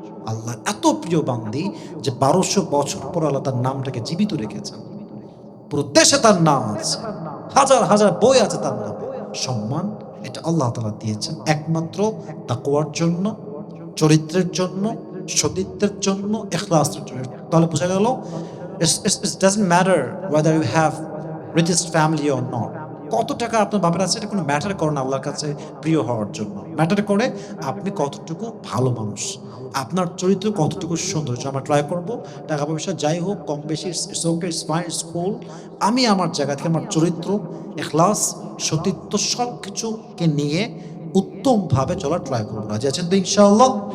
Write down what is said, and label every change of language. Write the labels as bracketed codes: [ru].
[bn] আল্লাহ এত প্রিয় বান্দি যে 1200 বছর পর আল্লাহ তার নামটাকে জীবিত রেখেছেন। পুরো দেশে তার নাম আছে, হাজার হাজার বই আছে তার নামে। সম্মান এটা আল্লাহ তাআলা দিয়েছেন একমাত্র তাকওয়ার জন্য, চরিত্রের জন্য, সতীত্বের জন্য, ইখলাসের জন্য। তাহলে বোঝা গেল, [en] it doesn't matter whether you have richest family or not. [bn] কত টাকা আপনার বাবার আছে এটা কোনো ম্যাটার করে না আল্লাহর কাছে প্রিয় হওয়ার জন্য। ম্যাটার করে আপনি কতটুকু ভালো মানুষ, আপনার চরিত্র কতটুকু সুন্দর। আমরা ট্রাই করব, টাকা পয়সা যাই হোক কম বেশি, [en] it's okay, it's fine, it's cool, [bn] আমি আমার জায়গা থেকে আমার চরিত্র, ইখলাস, সতীত্ব সবকিছুকে নিয়ে উত্তমভাবে চলার ট্রাই করবো। রাজি আছেন তো ইনশাআল্লাহ?